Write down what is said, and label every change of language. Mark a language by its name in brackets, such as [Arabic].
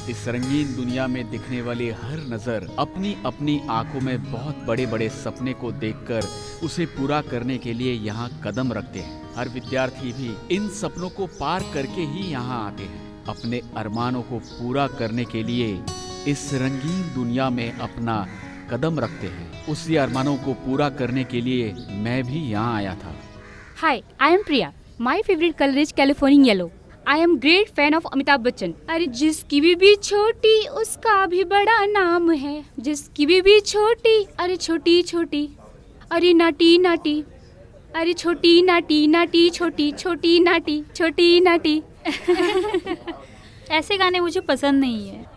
[Hindi] इस रंगीन दुनिया में दिखने वाली हर नजर अपनी अपनी आंखों में बहुत बड़े बड़े सपने को देखकर उसे पूरा करने के लिए यहाँ कदम रखते हैं। हर विद्यार्थी भी इन सपनों को पार करके ही यहाँ आते हैं। अपने अरमानों को पूरा करने के लिए इस रंगीन दुनिया में अपना कदम रखते हैं। उसी अरमानों को पूरा करने के लिए मैं भी यहाँ आया था। [English] Hi, I am Priya. My favorite color is Californian yellow. I am great fan of Amitabh Bachchan. [Hindi] अरे जिसकी भी छोटी उसका भी बड़ा नाम है, जिसकी भी छोटी, अरे छोटी छोटी, अरे नाटी नाटी, अरे छोटी नाटी नाटी, छोटी छोटी नाटी, छोटी नाटी। ऐसे गाने मुझे पसंद नहीं है।